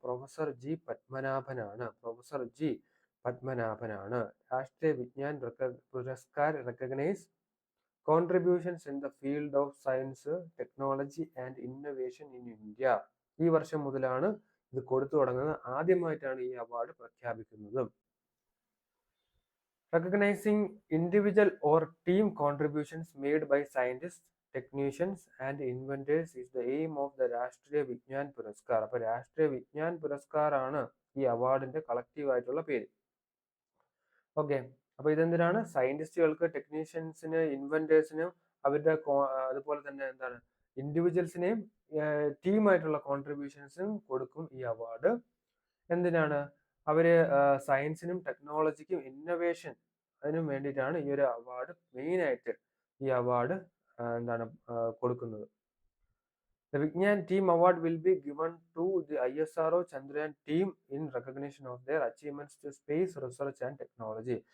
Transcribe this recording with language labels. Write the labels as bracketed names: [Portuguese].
[Malayalam] Professor G പത്മനാഭനാണ്. Professor G പത്മനാഭനാണ്. [English] Rashtriya Vigyan Puraskar recognise contributions in the field of science, technology and innovation in India. [Malayalam] ഈ വർഷം മുതലാണ് ഇത് കൊടുത്തു തുടങ്ങുന്നത്. ആദ്യമായിട്ടാണ് ഈ അവാർഡ് പ്രഖ്യാപിക്കുന്നത്. [English] Recognizing individual or team contributions made by scientists, technicians and inventors is the aim of the Rashtriya Vigyan Puraskar. [Malayalam] അപ്പൊ രാഷ്ട്രീയ വിജ്ഞാൻ പുരസ്കാർ ആണ് ഈ അവാർഡിന്റെ കളക്റ്റീവ് ആയിട്ടുള്ള പേര്. ഓക്കെ. അപ്പൊ ഇതെന്തിനാണ്? സയന്റിസ്റ്റുകൾക്ക്, ടെക്നീഷ്യൻസിന്, ഇൻവെന്റേഴ്സിനും അവരുടെ അതുപോലെ തന്നെ ഇൻഡിവിജ്വൽസിനെയും ടീമായിട്ടുള്ള കോൺട്രിബ്യൂഷൻസും കൊടുക്കും ഈ അവാർഡ്. എന്തിനാണ്? അവര് സയൻസിനും ടെക്നോളജിക്കും ഇന്നോവേഷൻ അതിനും വേണ്ടിയിട്ടാണ് ഈ ഒരു അവാർഡ് മെയിൻ ആയിട്ട് ഈ അവാർഡ് കൊടുക്കുന്നത്. [English] The Vigyan Team Award will be given to the ISRO Chandrayaan team in recognition of their achievements to space research and technology.